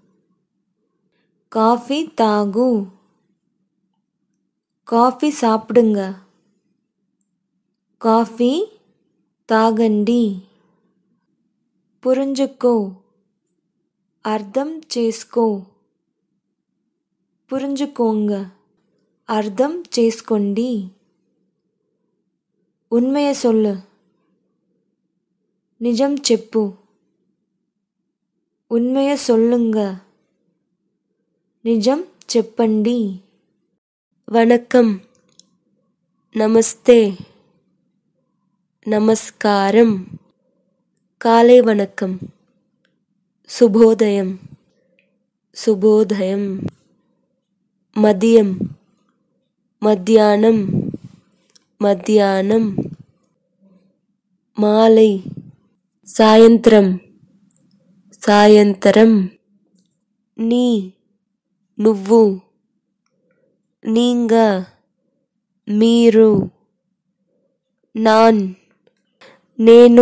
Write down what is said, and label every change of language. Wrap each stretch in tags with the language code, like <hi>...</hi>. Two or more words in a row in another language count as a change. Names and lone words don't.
<te>కాఫీ తాగు.</te> <ta>காபி சாப்பிடுங்க.</ta> <te>కాఫీ తాగండి. పురించుకో. అర్థం చేసుకో. புரிஞ்சுக்கோங்க. అర్థం చేసుకోండి.</te> <ta>உண்மையை சொல்லு.</ta> <te>నిజం చెప్పు.</te> <ta>உண்மையை சொல்லுங்க.</ta> <te>నిజం చెప్పండి.</te> <ta>வணக்கம். நமஸ்தே. நமஸ்காரம். காலை வணக்கம்.</ta> <te>శుభోదయం. శుభోదయం.</te> <ta>மதியம். மத்தியானம். மத்தியானம். மாலை.</ta> <te>సాయంత్రం. సాయంత్రం.</te> <ta>நீ. నువ్వు. நீங்க. మీరు. நான். నేను.</ta>